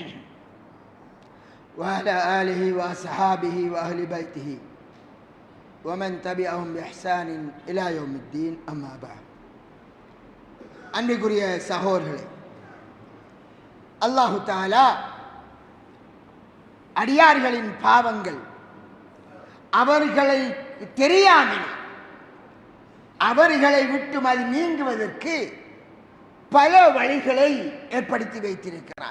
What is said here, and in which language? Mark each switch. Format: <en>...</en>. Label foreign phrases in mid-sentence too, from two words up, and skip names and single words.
<ar>وعلى آله وأصحابه وأهل بيته ومن تبعهم بإحسان إلى يوم الدين أما بعد.</ar> <ta>அன்பிற்குரிய சகோதரர்களே,</ta> <ar>الله تعالى</ar> <ta>அடியார்களின் பாவங்கள் அவர்களை தெரியாமல் அவர்களை விட்டு அது நீங்குவதற்கு பல வழிகளை ஏற்படுத்தி வைத்திருக்கிறார்.</ta>